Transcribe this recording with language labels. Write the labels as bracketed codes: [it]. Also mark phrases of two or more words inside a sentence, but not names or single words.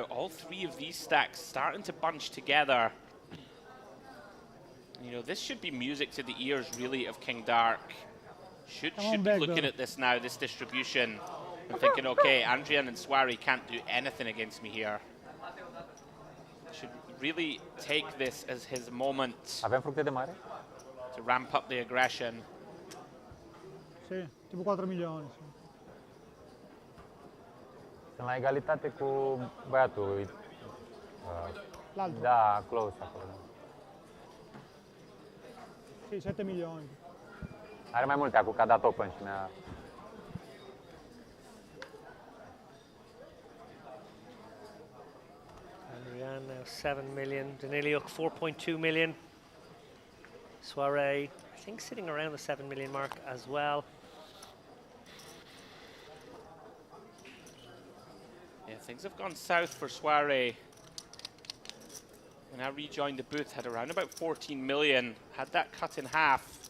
[en] All 3 of these stacks starting to bunch together. You know, this should be music to the ears, really, of King Dark. Should be looking at this now, this distribution, and thinking, okay, Andrian and Soiree can't do anything against me here. Should really take this as his moment to ramp up the aggression. [it] Sì, tipo 4 milioni. Sì. [ro] Sunt la egalitate cu băiatul. Da, close acolo. [it] Sì, 7 milioni. [ro] Are mai multe acum, că a dat open și mi-a... [en] Andrian now 7 million. Daniliuk 4.2 million. Soiree, I think, sitting around the 7 million mark as well. Yeah, things have gone south for Soiree. When I rejoined the booth, had around about 14 million, had that cut in half.